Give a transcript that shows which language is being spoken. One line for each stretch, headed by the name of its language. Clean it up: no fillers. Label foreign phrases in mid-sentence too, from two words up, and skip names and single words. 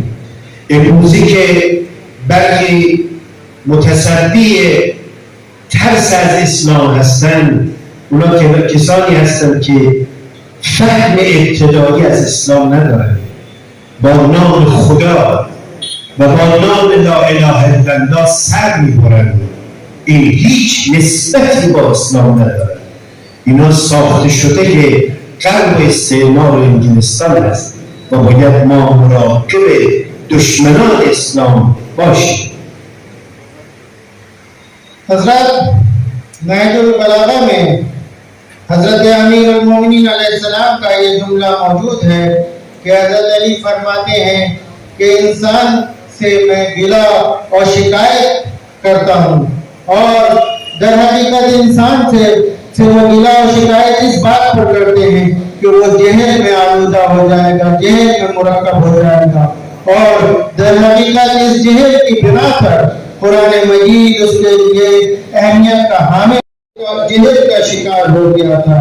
Persian: امروزی که برخی متصدی ترس از اسلام هستن، اونا کسانی هستن که فهم ابتدایی از اسلام ندارن، با نام خدا و با نام
Arabic: لا اله الا الله
Persian: سر میبرن. این هیچ نسبتی با اسلام ندارن. اینا ساخته شده که غرب استعمار انگلستان است و باید ما مراقب دشمنان اسلام باشیم.
Urdu: حضرت نہج البلاغہ میں حضرت امیر المومنین علیہ السلام کا یہ جملہ موجود ہے کہ حضرت علی فرماتے ہیں کہ انسان سے میں گلہ اور شکایت کرتا ہوں، اور در حقیقت انسان سے وہ گلہ اور شکایت اس بات پر کرتے ہیں کہ وہ جہل میں آلودہ ہو جائے گا، جہل میں مرکب ہو جائے گا، اور در حقیقت اس جہل کی بنا پر قرآن مجید اس کے لیے اہمیت کا حامل اور جہل کا شکار ہو گیا تھا۔